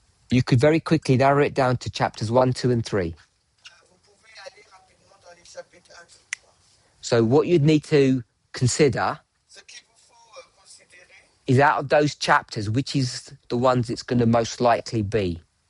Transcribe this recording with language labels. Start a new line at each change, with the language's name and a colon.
English: you could very quickly narrow it down to chapters 1, 2, and 3.
French: vous pouvez aller rapidement dans les chapitres 1, 2, 3.
English: So what you'd need to consider
French: Ce qu'il vous faut considérer,
English: is out of those chapters, which is the ones it's going to most likely be.